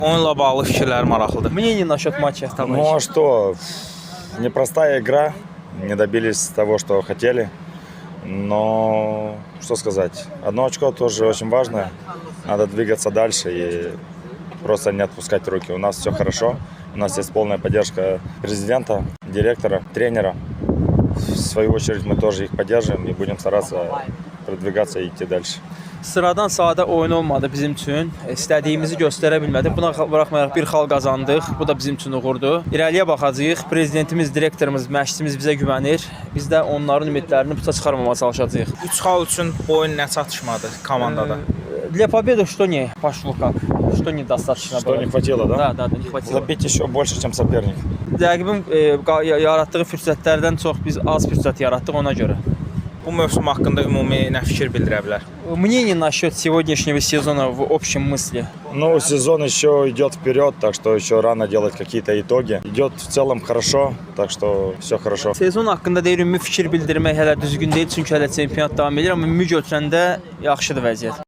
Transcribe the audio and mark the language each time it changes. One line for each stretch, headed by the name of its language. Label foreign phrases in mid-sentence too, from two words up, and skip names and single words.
Azerbaijani: Onunla bağlı fikirlər maraqlıdır.
Russian: Мнение насчет матча, Ну товарищ. а что, непростая игра, не добились того, что хотели, но что сказать, одно очко тоже очень важно, надо двигаться дальше и просто не отпускать руки. У нас все хорошо, у нас есть полная поддержка президента, директора, тренера. В свою очередь мы тоже их поддерживаем и будем стараться продвигаться и идти dальше.
Azerbaijani: Sıradan sadə oyun olmadı bizim üçün. İstədiyimizi göstərə bilmədik. Buna baxmayaraq bir xal qazandıq. Bu da bizim üçün uğurdur. İrəliyə baxacağıq. Prezidentimiz, direktorumuz, məşqçimiz bizə güvənir. Biz də onların ümidlərini puça çıxarmamağa çalışacağıq. 3 xal üçün bu oyun nə çatışmadı komandada?
Russian: Для победы что не пошло как? Что недостаточно Что было? не хватило, да? Да, не хватило. Забить еще больше, чем соперник.
Azerbaijani: Rəqibin yaratdığı fürsətlərdən çox biz az fürsət yaratdıq ona görə. Bu mövsüm haqqında ümumi nə fikir bildirə bilər?
Russian: Мнение насчет сегодняшнего сезона в общем мысли. Ну, сезон еще идет вперед, так что еще рано делать какие-то итоги. Идет в целом хорошо, так что все хорошо.
Azerbaijani: Sezon haqqında deyir ümumi fikir bildirmək hələ düzgün deyil çünki hələ çempionat davam edir, amma ümumi götürəndə yaxşıdır vəziyyət.